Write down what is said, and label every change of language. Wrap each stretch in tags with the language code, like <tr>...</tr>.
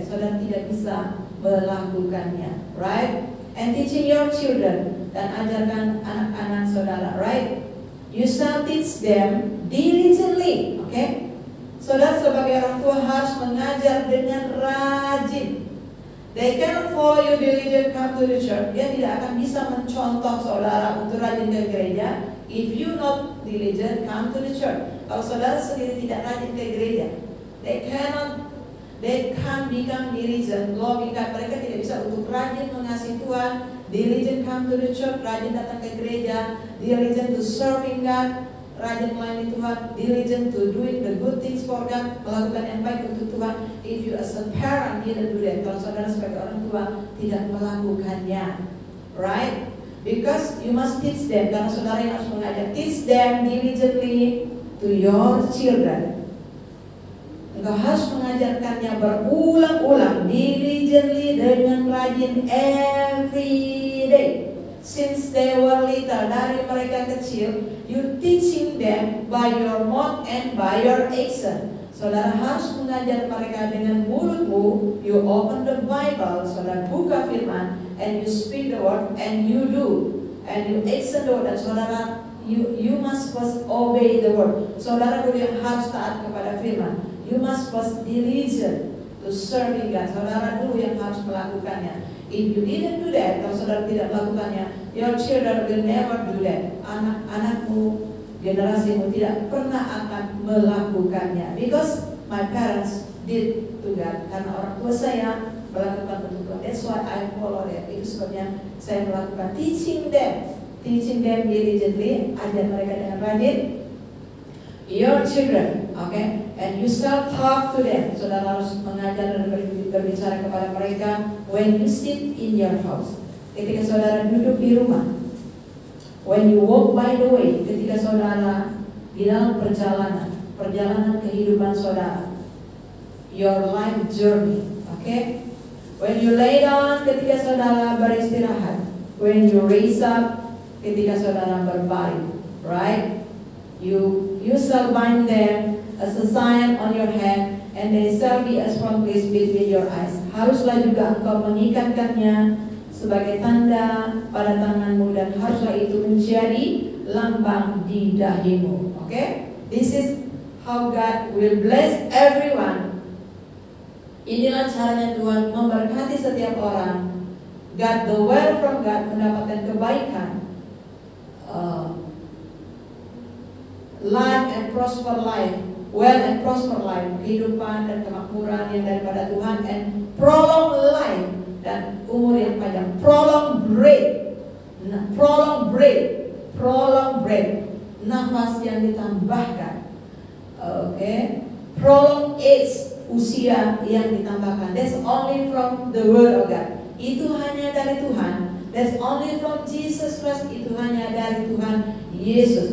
<id>Saudara tidak bisa melakukannya,</id> <en>right? And teaching your children,</en> <id>dan ajarkan anak-anak saudara,</id> <en>right? You shall teach them diligently, okay?</en> <id>Saudara sebagai orang tua harus mengajar dengan rajin.</id> <en>They cannot follow you diligent come to the church.</en> <id>Dia tidak akan bisa mencontoh saudara untuk rajin ke gereja</id> <en>if you not diligent come to the church.</en> <id>Kalau saudara sendiri tidak rajin ke gereja,</id> <en>they can't become diligent.</en> <id>Logika mereka tidak bisa untuk rajin mengasihi Tuhan,</id> <en>diligent come to the church,</en> <id>rajin datang ke gereja,</id> <en>diligent to serving God,</en> <id>rajin melayani Tuhan,</id> <en>diligent to doing the good things for God,</en> <id>melakukan yang baik untuk Tuhan.</id> <en>If you as a parent didn't do that,</en> <id>kalau saudara sebagai orang tua tidak melakukannya,</id> <en>right? Because you must teach them,</en> <id>karena saudara yang harus mengajar.</id> <en>Teach them diligently to your children.</en> <id>Engkau harus mengajarkannya berulang-ulang,</id> <en>diligently,</en> <id>dengan rajin,</id> <en>every day. Since they were little,</en> <id>dari mereka kecil,</id> <en>you teaching them by your mouth and by your action.</en> <id>Saudara harus mengajar mereka dengan mulutmu.</id> <en>You open the Bible,</en> <id>saudara buka firman,</id> <en>and you speak the word, and you do, and you action the word.</en> <id>Dan saudara,</id> <en>you must first obey the word.</en> <id>Saudara dulu yang harus taat kepada firman.</id> <en>You must first diligent to serving God.</en> <id>Saudara dulu yang harus melakukannya.</id> <en>If you didn't do that,</en> <id>kalau saudara tidak melakukannya,</id> <en>your children will never do that.</en> <id>Anak-anakmu, generasimu tidak pernah akan melakukannya.</id> <en>Because my parents did to God.</en> <id>Karena orang tua saya melakukan untuk Tuhan.</id> <en>That's why I follow that.</en> <id>Itu sebabnya saya melakukan</id> <en>teaching them diligently.</en> <id>Ajar mereka dengan rajin.</id> <en>Your children, okay? And you shall talk to them.</en> <id>Saudara harus mengajar dan berbicara kepada mereka</id> <en>when you sit in your house.</en> <id>Ketika saudara duduk di rumah.</id> <en>When you walk by the way.</en> <id>Ketika saudara di dalam perjalanan kehidupan saudara.</id> <en>Your life journey, okay? When you lay down,</en> <id>ketika saudara beristirahat.</id> <en>When you raise up,</en> <id>ketika saudara berbaring,</id> <en>right? You shall bind them as a sign on your hand, and they shall be as frontlets between your eyes.</en> <id>Haruslah juga engkau mengikatkannya sebagai tanda pada tanganmu, dan haruslah itu menjadi lambang di dahimu.</id> <en>Okay? This is how God will bless everyone.</en> <id>Inilah caranya Tuhan memberkati setiap orang.</id> <en>God, the word from God,</en> <id>mendapatkan kebaikan.</id> <en>Life and prosper life, well and prosper life,</en> <id>kehidupan dan kemakmuran yang daripada Tuhan,</id> <en>and prolong life,</en> <id>dan umur yang panjang.</id> <en>Prolong breath,</en> <id>nafas yang ditambahkan.</id> <en>Okay, prolong age,</en> <id>usia yang ditambahkan.</id> <en>That's only from the word of God.</en> <id>Itu hanya dari Tuhan.</id> <en>That's only from Jesus Christ.</en> <id>Itu hanya dari Tuhan Yesus.</id>